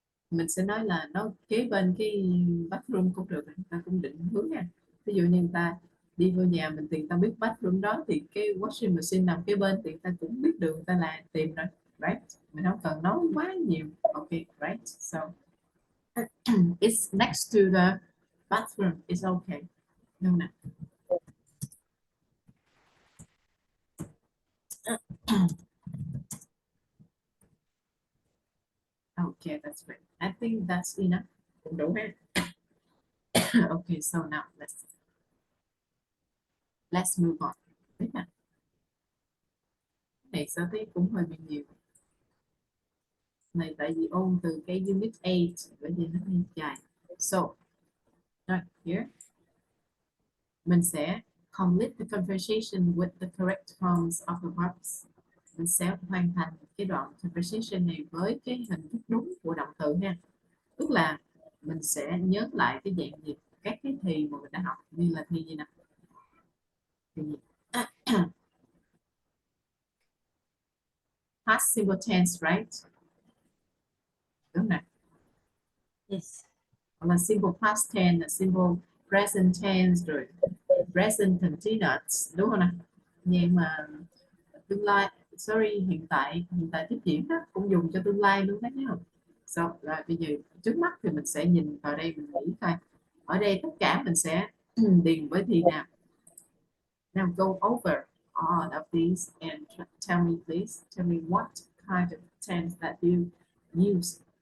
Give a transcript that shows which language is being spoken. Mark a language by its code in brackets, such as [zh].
[vi] mình sẽ nói là nó kế bên cái bathroom cũng được, người ta cũng định hướng nha. Ví dụ như người ta đi vô nhà mình thì người ta biết bathroom đó thì cái washing machine nằm kế bên thì người ta cũng biết đường người ta là tìm rồi, right? Mình không cần nói quá nhiều. [en] Ok, right? So it's next to the bathroom. It's okay. No, no. Okay, that's great. I think that's enough. [vi] Cũng đủ ha. [en] Okay, so now let's move on. [vi] Đấy nè. Này sao thấy cũng hơi bị nhiều. Này tại vì ôn từ cái unit 8 bởi vì nó hơi dài. So, right here, mình sẽ [en] complete the conversation with the correct forms of the verbs. [vi] Mình sẽ hoàn thành cái đoạn conversation này với cái hình thức đúng của động từ ha. Tức là mình sẽ nhớ lại cái dạng gì, các cái thì mà mình đã học, như là thì gì nè. Thì gì? [en] Past simple tense, right? [vi] Đúng nè. [en] Yes. [vi] Hoặc là simple past tense, là simple present tense, rồi present continuous, đúng không nè? Nhưng mà tương lai, sorry, hiện tại tiếp diễn đó cũng dùng cho tương lai luôn đó nhé. So, rồi bây giờ trước mắt thì mình sẽ nhìn vào đây, mình nghĩ coi ở đây tất cả mình sẽ điền với thì nào. [en] Now go over all of these and tell me, please tell me what kind of tense that you use,